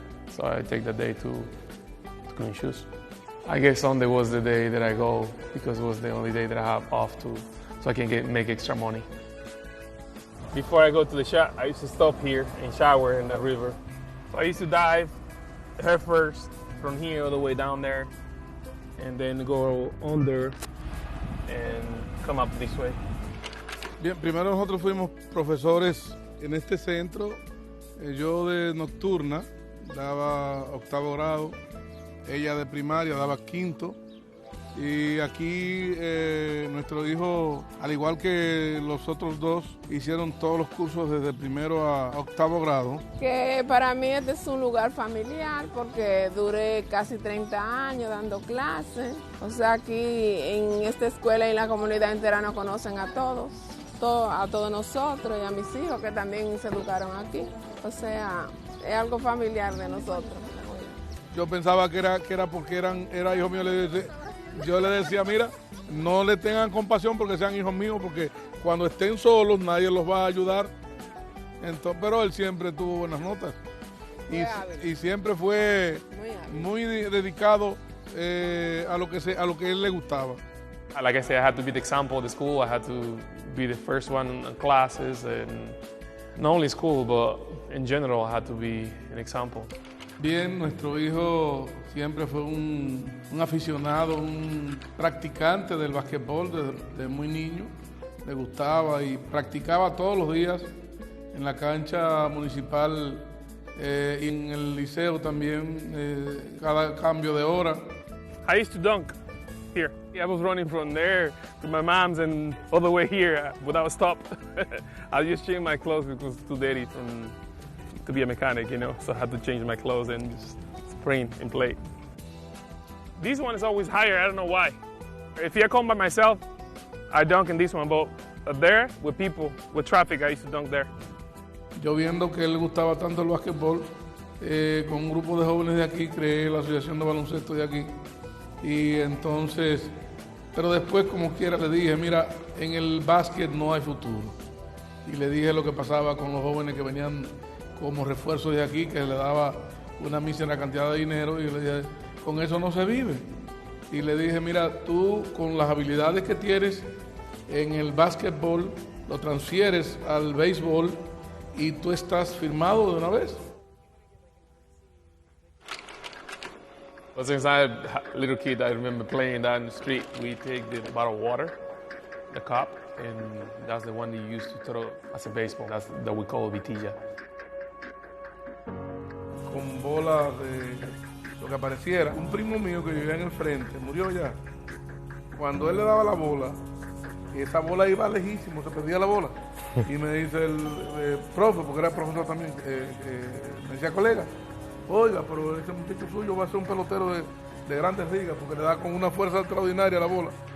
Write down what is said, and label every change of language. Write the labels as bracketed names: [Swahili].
[English] So I take the day to clean shoes. I guess Sunday was the day that I go because it was the only day that I have off so I can make extra money. Before I go to the shot, I used to stop here and shower in the river. So I used to dive head first from here all the way down there and then go under and come up this way. [Spanish] Bien, primero nosotros fuimos profesores en este centro. Yo de nocturna daba 8º grado, ella de primaria daba 5º. Y aquí nuestro hijo, al igual que los otros 2, hicieron todos los cursos desde primero a 8º grado. Que para mí este es un lugar familiar porque duré casi 30 años dando clases. O sea, aquí en esta escuela y en la comunidad entera nos conocen a todos. a todos nosotros y a mis hijos que también se educaron aquí. O sea, es algo familiar de nosotros. Yo pensaba que era porque era hijo mío. Yo le decía, mira, no le tengan compasión porque sean hijos míos, porque cuando estén solos nadie los va a ayudar. Entonces, pero él siempre tuvo buenas notas y siempre fue muy dedicado a lo que él le gustaba. [English] Like I said, I had to be the example of the school. I had to be the first one in classes, and not only school, but in general, I had to be an example. [Spanish] Bien, nuestro hijo siempre fue un aficionado, un practicante del básquetbol desde muy niño. Le gustaba y practicaba todos los días en la cancha municipal y en el liceo también, cada cambio de hora. [English] I used to dunk here. I was running from there to my mom's and all the way here without a stop. I just changed my clothes because it's too dirty to be a mechanic, you know, so I had to change my clothes and just sprint and play. This one is always higher, I don't know why. If I come by myself, I dunk in this one, but there, with people, with traffic, I used to dunk there. [Spanish] Yo viendo que él le gustaba tanto el básquetbol, con un grupo de jóvenes de aquí, creé la asociación de baloncesto de aquí. Y entonces, pero después como quiera le dije, mira, en el básquet no hay futuro. Y le dije lo que pasaba con los jóvenes que venían como refuerzo de aquí, que le daba una mísera cantidad de dinero, y le dije, con eso no se vive. Y le dije, mira, tú con las habilidades que tienes en el básquetbol, lo transfieres al béisbol y tú estás firmado de una vez. [English] Well, since I was a little kid, I remember playing that in the street. We take the bottle of water, the cup, and that's the one that you use to throw as a baseball. That's that we call vitilla. [Spanish] Con bola de lo que apareciera. Un primo mío que vivía en el frente, murió ya. Cuando él le daba la bola, esa bola iba lejísimo, se perdía la bola. Y me dice el profe, porque era profesor también, me decía, colega, oiga, pero ese muchacho suyo va a ser un pelotero de grandes ligas, porque le da con una fuerza extraordinaria la bola.